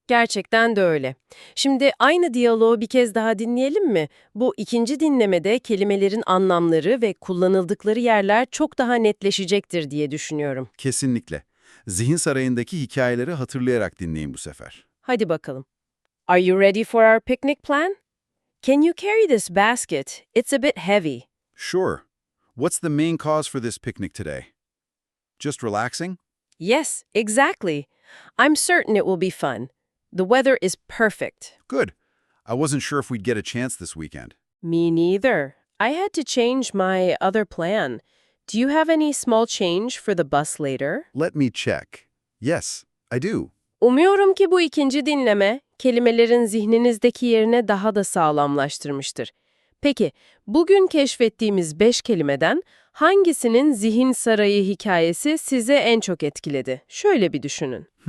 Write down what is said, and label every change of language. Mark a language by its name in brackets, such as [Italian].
[Turkish] Gerçekten de öyle. Şimdi aynı diyaloğu bir kez daha dinleyelim mi? Bu ikinci dinlemede kelimelerin anlamları ve kullanıldıkları yerler çok daha netleşecektir diye düşünüyorum. Kesinlikle. Zihin sarayındaki hikayeleri hatırlayarak dinleyin bu sefer. Hadi bakalım. [English] Are you ready for our picnic plan? Can you carry this basket? It's a bit heavy. Sure. What's the main cause for this picnic today? Just relaxing? Yes, exactly. I'm certain it will be fun. The weather is perfect. Good. I wasn't sure if we'd get a chance this weekend. Me neither. I had to change my other plan. Do you have any small change for the bus later? Let me check. Yes, I do. [Turkish] Umuyorum ki bu ikinci dinleme kelimelerin zihninizdeki yerine daha da sağlamlaştırmıştır. Peki, bugün keşfettiğimiz 5 kelimeden hangisinin zihin sarayı hikayesi size en çok etkiledi? Şöyle bir düşünün.